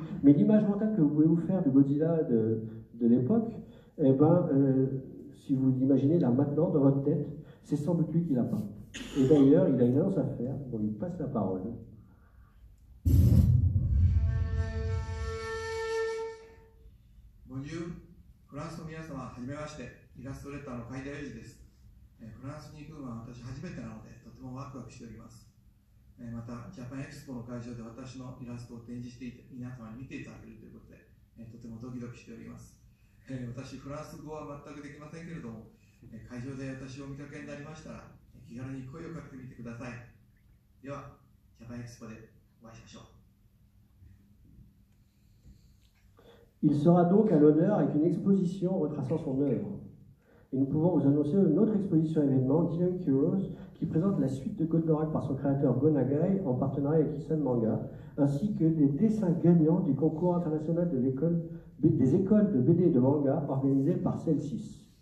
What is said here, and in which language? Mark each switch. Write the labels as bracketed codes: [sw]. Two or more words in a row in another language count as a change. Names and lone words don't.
[fr] Mais l'image mentale que vous pouvez vous faire du Godzilla de l'époque, eh ben, si vous l'imaginez là maintenant dans votre tête, c'est sans doute lui qui l'a peint. Et d'ailleurs, il a une annonce à faire, on lui passe la parole. Bonjour, [ja] フランスの皆様、はじめまして、イラストレーターの海田裕二です。フランスに行くのは私初めてなので、とてもワクワクしております。また、ジャパンエクスポの会場で私のイラストを展示していて、皆様に見ていただけるということで、とてもドキドキしております。私、フランス語は全くできませんけれども、会場で私をお見かけになりましたら、気軽に声をかけてみてください。では、ジャパンエクスポでお会いしましょう。 [fr] Il sera donc à l'honneur avec une exposition retraçant son œuvre. Et nous pouvons vous annoncer une autre exposition événement, Dynamic Heroes, qui présente la suite de Goldorak par son créateur Go Nagai en partenariat avec Isan Manga, ainsi que des dessins gagnants du concours international des écoles de BD et de manga organisé par Celsis.